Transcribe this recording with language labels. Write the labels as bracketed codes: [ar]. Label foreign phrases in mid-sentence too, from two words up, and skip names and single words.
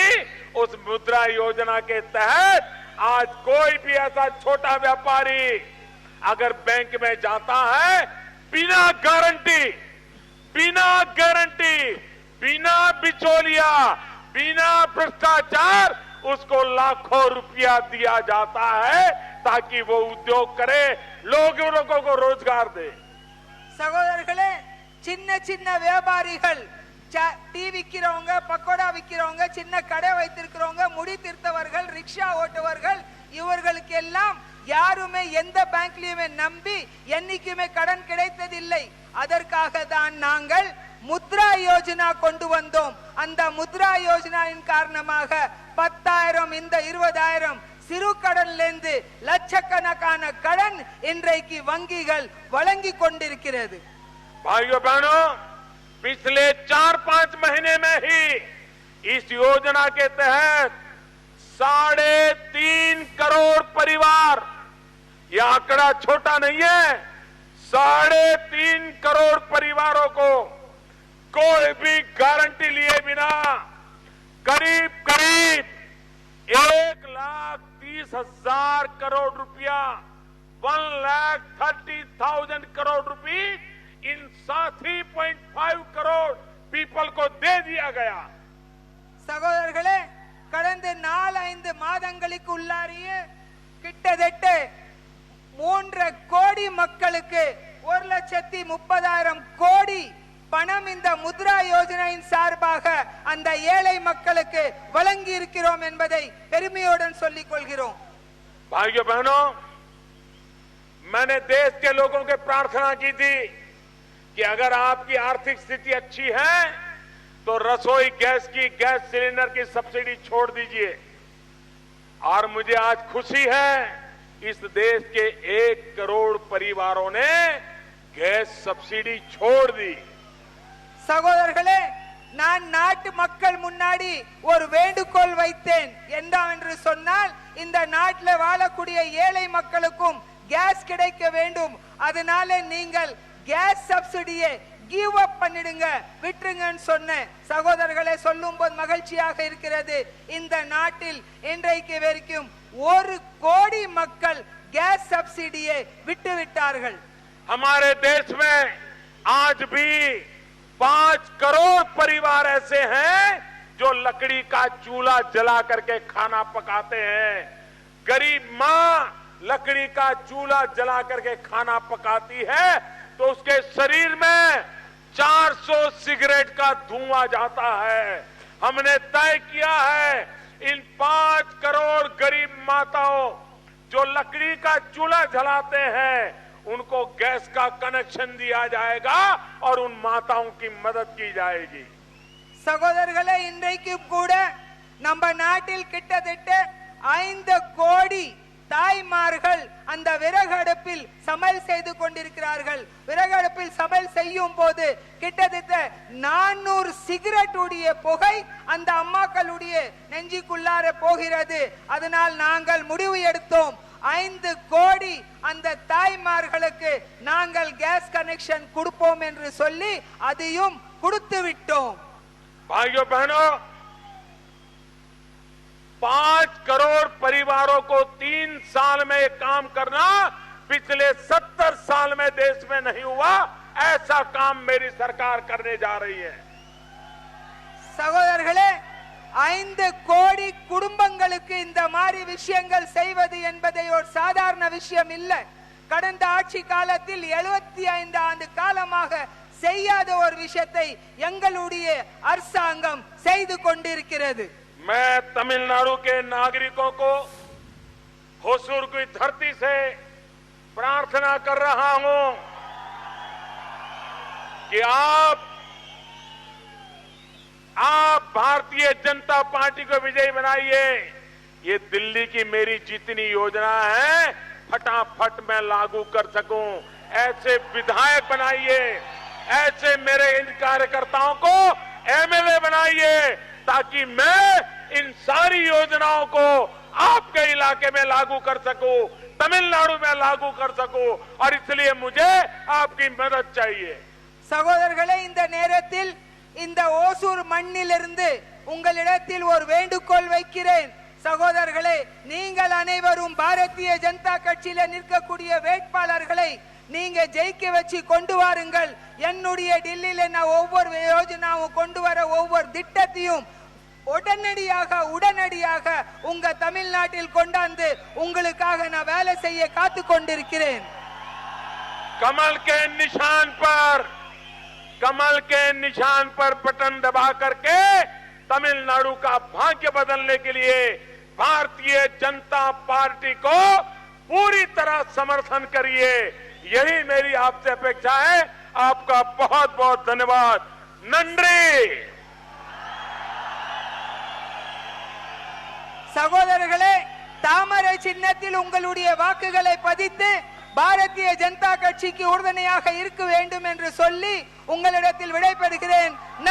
[hi] उस मुद्रा योजना के तहत आज कोई भी ऐसा छोटा व्यापारी अगर बैंक में जाता है, बिना गारंटी, बिना बिचौलिया, बिना भ्रष्टाचार उसको लाखों रुपया दिया जाता है ताकि वो उद्योग करे, लोगों को रोजगार दे। [ta] சகோதரர்களே, சின்ன சின்ன வியாபாரிகள், டீ விக்கிறவங்க, பக்கோடா விக்கிறவங்க, சின்ன கடை வைத்திருக்கிறவங்க, முடி திருத்தவர்கள், ரிக்ஷா ஓட்டுவர்கள், இவர்களுக்கு எல்லாம் யாருமே எந்த பேங்க்லயுமே நம்பி என்னைக்குமே கடன் கிடைத்ததில்லை. அதற்காக தான் நாங்கள் முத்ரா யோஜனா கொண்டு வந்தோம். அந்த முத்ரா யோஜனாவின் காரணமாக 10,000 இந்த 20,000 சிறு கடனிலிருந்து லட்சக்கணக்கான கடன் இன்றைக்கு வங்கிகள் வழங்கி கொண்டிருக்கிறது. [hi] भाइयों बहनों, पिछले 4-5 महीने में ही इस योजना के तहत 3.5 करोड़ परिवार, यह आंकड़ा छोटा नहीं है, 3.5 करोड़ परिवारों को कोई भी गारंटी लिए बिना करीब करीब 1,30,000 करोड़ रुपया, 1,30,000 करोड़ रुपये इन 3.5 करोड़ पीपल को दे दिया गया. [ta] சகோதரர்களே, கடந்த 4-5 மாதங்களுக்கு உள்ளாரியே கிட்டத்தட்ட 3 கோடி மக்களுக்கு 1,30,000 கோடி பணம் இந்த முத்ரா யோஜனையின் சார்பாக அந்த ஏழை மக்களுக்கு வழங்கி இருக்கிறோம் என்பதை பெருமையுடன் சொல்லிக் கொள்கிறோம். [hi] भाइयों बहनों, मैंने देश के लोगों के प्रार्थना की थी कि अगर आपकी आर्थिक स्थिति अच्छी है तो रसोई गैस की, [en] gas cylinder [hi] की सब्सिडी छोड़ दीजिए. और मुझे आज खुशी है, इस देश के 1 करोड़ परिवारों ने [en] gas subsidy [hi] छोड़ दी. [ta] சகோதரர்களே, நான் நாட்டு மக்கள் முன்னாடி ஒரு வேண்டுகோள் வைத்தேன். என்னவென்று சொன்னால், இந்த நாட்டில் வாழக்கூடிய ஏழை மக்களுக்கும் கேஸ் கிடைக்க வேண்டும். அதனால நீங்கள் [en] gas subsidy give up [ta] பண்ணிடுங்க, விட்டுருங்கன்னு சொன்னேன். சகோதரர்களை சொல்லும் போது மகிழ்ச்சியாக இருக்கிறது. இந்த நாட்டில் இன்றைக்கு வரைக்கும் 1 கோடி மக்கள் [en] gas subsidy [ta] விட்டு விட்டார்கள். [hi] हमारे देश में आज भी 5 करोड़ परिवार ऐसे हैं जो लकड़ी का चूल्हा जला करके खाना पकाते हैं. गरीब मां लकड़ी का चूल्हा जला करके खाना पकाती है तो उसके शरीर में 400 सिगरेट का धुआं जाता है. हमने तय किया है इन 5 करोड़ गरीब माताओं जो लकड़ी का चूल्हा जलाते हैं उनको गैस का कनेक्शन दिया जाएगा और उन माताओं की मदद की जाएगी. [ta] சகோதரர்களே, இன்றைக்கு கூட நம்ம நாட்டில் கிட்டத்தட்ட 5 கோடி தாய்மார்கள் அந்த விறகு அடுப்பில் சமையல் செய்து கொண்டிருக்கிறார்கள். விறகு அடுப்பில் சமையல் செய்யும் போது கிட்டத்தட்ட 400 சிகரெட் உடைய புகை அந்த அம்மாக்களுடைய நெஞ்சுக்குள்ளார போகிறது. அதனால் நாங்கள் முடிவு எடுத்தோம், 5 கோடி அந்த தாய்மார்களுக்கு நாங்கள் [en] gas connection [ta] கொடுப்போம் என்று சொல்லி அதையும் கொடுத்து விட்டோம். [hi] भाइयों बहनों, 5 करोड़ परिवारों को 3 साल में ये काम करना पिछले 70 साल में देश में नहीं हुआ. ऐसा काम मेरी सरकार करने जा रही है. [ta] சகோதரர்களே, 5 கோடி குடும்பங்களுக்கு இந்த மாதிரி விஷயங்கள் செய்வது என்பதை ஒரு சாதாரண விஷயம் இல்ல. கடந்த ஆட்சி காலத்தில் 75 ஆண்டு காலமாக செய்யாத ஒரு விஷயத்தை எங்களுடைய அரசாங்கம் செய்து கொண்டிருக்கிறது. [hi] मैं तमिलनाडु के नागरिकों को होसूर की धरती से प्रार्थना कर रहा हूं कि आप भारतीय जनता पार्टी को विजयी बनाइए. ये दिल्ली की मेरी जितनी योजना है फटाफट मैं लागू कर सकूं. ऐसे विधायक बनाइए, ऐसे मेरे इन कार्यकर्ताओं को एमएलए बनाइए ताकि मैं इन सारी योजनाओं को आपके इलाके में लागू कर सकूं, तमिलनाडु में लागू कर सकूं. और इसलिए मुझे आपकी मदद चाहिए. [ta] சகோதரர்களே, இந்த நேரத்தில் இந்த ஓசூர் மண்ணிலிருந்து உங்களிடத்தில் ஒரு வேண்டுகோள் வைக்கிறேன். சகோதரர்களே, நீங்கள் அனைவரும் பாரதிய ஜனதா கட்சியில நிற்கக்கூடிய வேட்பாளர்களை நீங்க ஜெயிக்க வச்சு கொண்டு வாருங்கள். என்னுடைய டெல்லியில நான் ஒவ்வொரு யோஜனாவும் கொண்டு வர ஒவ்வொரு திட்டத்தையும் உடனடியாக உங்க தமிழ்நாட்டில் கொண்டாந்து உங்களுக்காக நான் வேலை செய்ய காத்து கொண்டிருக்கிறேன். [hi] कमल के निशान पर बटन दबा करके तमिलनाडु का भाग्य बदलने के लिए भारतीय जनता पार्टी को पूरी तरह समर्थन करिए. यही मेरी आपसे अपेक्षा है. आपका बहुत बहुत धन्यवाद. [ta] நன்றி. சகோதரர்களே, தாமரை சின்னத்தில் உங்களுடைய வாக்குகளை பதித்து பாரதிய ஜனதா கட்சிக்கு உறுதுணையாக இருக்க வேண்டும் என்று சொல்லி உங்களிடத்தில் விடைபெறுகிறேன்.